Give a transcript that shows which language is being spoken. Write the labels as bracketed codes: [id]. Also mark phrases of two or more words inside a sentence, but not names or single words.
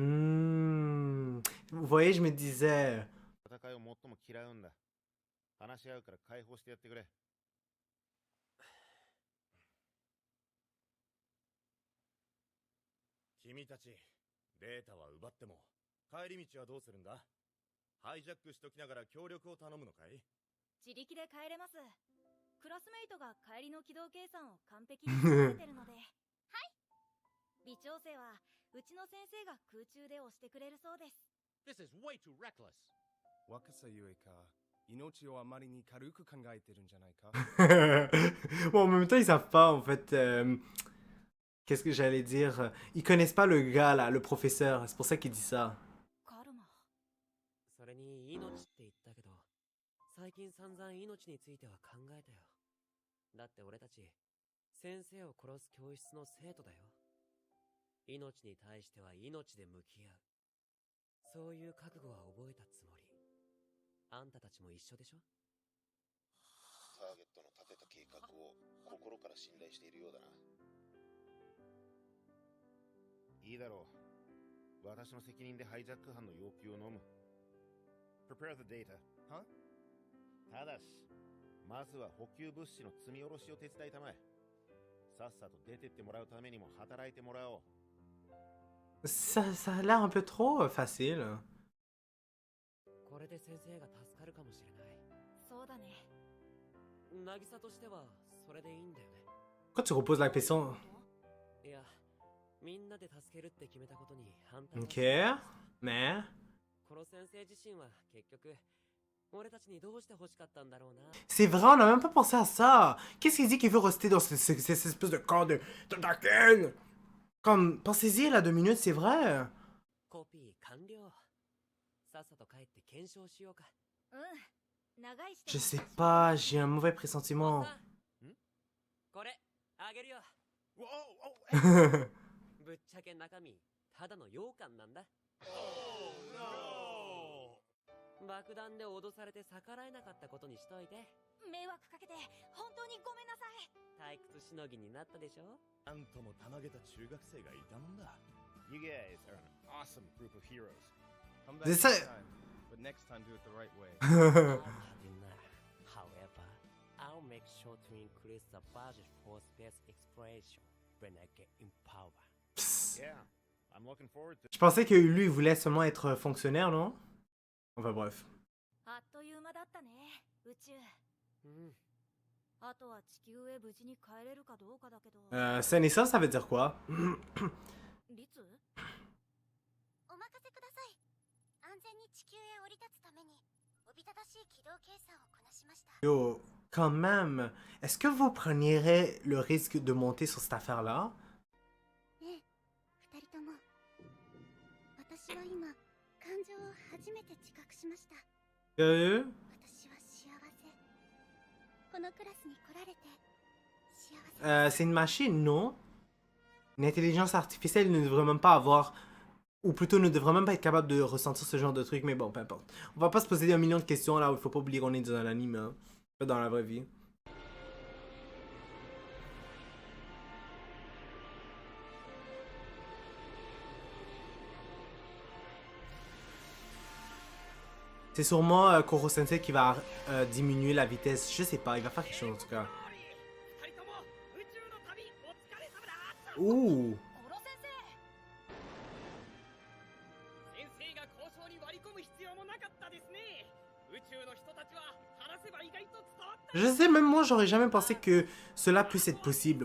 [fr] Vous voyez, je me disais. [ja] 戦いを最も嫌うんだ。話し合うから解放してやってくれ。君たち、データは奪っても、帰り道はどうするんだ？ハイジャックしときながら協力を頼むのかい？自力で帰れます。クラスメイトが帰りの軌道計算を完璧に立ててるので。はい。微調整はうちの先生が空中で押してくれるそうです。 [en] This is way too reckless. [ja] 若さゆえか、命をあまりに軽く考えてるんじゃないか？ [fr] Bon, en même temps, ils savent pas, en fait. Qu'est-ce que j'allais dire? Ils connaissent pas le gars, là, le professeur. C'est pour ça qu'il dit ça. [ja] カルマ。それに命って言ったけど、最近散々命については考えたよ。だって俺たち、先生を殺す教室の生徒だよ。命に対しては命で向き合う。そういう覚悟は覚えたつもり。あんたたちも一緒でしょ？ターゲットの立てた計画を心から信頼しているようだな。いいだろう。私の責任でハイジャック犯の要求を飲む。 [en] Prepare the data. [ja] は？ただし、まずは補給物資の積み下ろしを手伝いたまえ。さっさと出てってもらうためにも働いてもらおう。 [fr] Ça a l'air un peu trop facile. [ja] これで先生が助かるかもしれない。そうだね。渚としてはそれでいいんだよね。 [fr] Pourquoi tu reposes la question? [ja] いや、みんなで助けるって決めたことに反対。 [fr] Ok, mais... [ja] この先生自身は結局俺たちにどうして欲しかったんだろうな。 [fr] C'est vrai, on n'a même pas pensé à ça. Qu'est-ce qu'il dit qu'il veut rester dans cette espèce de corps de Daken? Comme, pensez-y là 2 minutes, c'est vrai. [ja] コピー完了。さっさと帰って検証しようか。長い [fr] Je sais pas, j'ai un mauvais pressentiment. [ja] これあげるよ。おおぶっちゃけ中身ただの羊羹なんだ。爆弾で脅されて逆らえなかったことにしといて。迷惑かけて本当にごめんなさい。退屈しのぎになったでしょ。なんともたまげた中学生がいたもんだ。 [en] You guys are an awesome group of heroes. Come back This next is- time, but next time do it the right way. However, I'll make sure to increase the budget for space exploration when I get in power. Yeah, I'm looking forward to. [fr] Je pensais que lui, il voulait seulement être fonctionnaire, non? Enfin bref. [ja] あっという間だったね、宇宙。うん。あとは地球へ無事に帰れるかどうかだけど。 [fr] Sain et sauf, ça veut dire quoi? [ja] リツ？お任せください。安全に地球へ降り立つためにおびただしい軌道計算をこなしました。 [fr] Yo, quand même, est-ce que vous preniez le risque de monter sur cette affaire-là? [ja] ねえ、二人とも。私は今、感情を初めて自覚しました。 [fr] Sérieux? [ja] 私は幸せ。このクラスに来られて幸せ。 [fr] C'est une machine, non? Une intelligence artificielle ne devrait même pas avoir... Ou plutôt ne devrait même pas être capable de ressentir ce genre de truc, mais bon, peu importe. On va pas se poser 1 million de questions là où il faut pas oublier qu'on est dans l'anime, hein. Pas dans la vraie vie. C'est sûrement Koro Sensei qui va diminuer la vitesse. Je sais pas, il va faire quelque chose en tout cas. [ja] 二人とも宇宙の旅お疲れ様だ。 Ouh! コロ先生。先生が交渉に割り込む必要もなかったですね。宇宙の人たちは話せば意外と伝わった。 [fr] Je sais, même moi, j'aurais jamais pensé que cela puisse être possible.